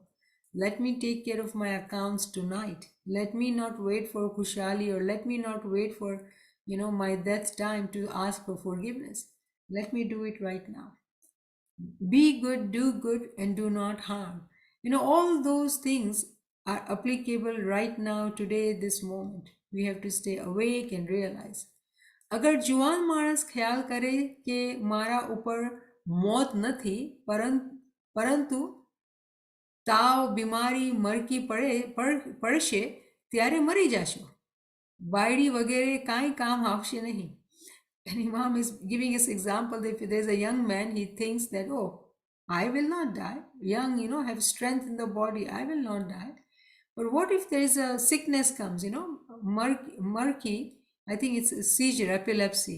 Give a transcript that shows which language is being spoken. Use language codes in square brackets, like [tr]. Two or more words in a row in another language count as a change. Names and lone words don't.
[en] Let me take care of my accounts tonight. Let me not wait for Kushali, or let me not wait for my death time to ask for forgiveness. Let me do it right now. Be good, do good, and do not harm. All those things are applicable right now, today, this moment. We have to stay awake and realize. [gu] અગર જુઆન માણસ ખ્યાલ કરે કે મારા ઉપર મોત નથી પરંતુ તાવ બીમારી મરકી પડશે ત્યારે મરી જાશો. બાયડી વગેરે કાંઈ કામ આવશે નહીં. [en] And Imam is giving us example that if there's a young man, he thinks that, oh, I will not die. Young, have strength in the body. I will not die. But what if there is a sickness comes, murky, I think it's a seizure, epilepsy.